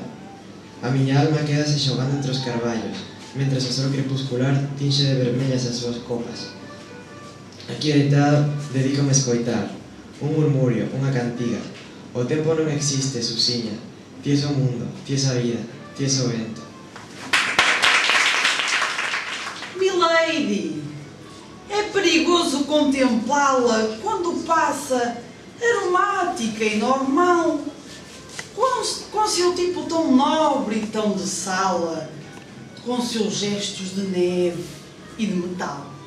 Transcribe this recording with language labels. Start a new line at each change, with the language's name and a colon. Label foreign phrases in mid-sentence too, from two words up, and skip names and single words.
Galician: A miña alma quedase xogando entre os carballos, mentras o sol crepuscular tinxe de vermellas as súas copas. Aquí deitado, dedícome a escoitar un murmurio, unha cantiga. O tempo non existe, Susiña. Ti es o mundo, ti es a vida, ti es o vento.
Portuguese: Milady, é perigoso contemplá-la quando passa moça aromática e normal, com seu tipo tão nobre e tão de sala, com seus gestos de neve e de metal.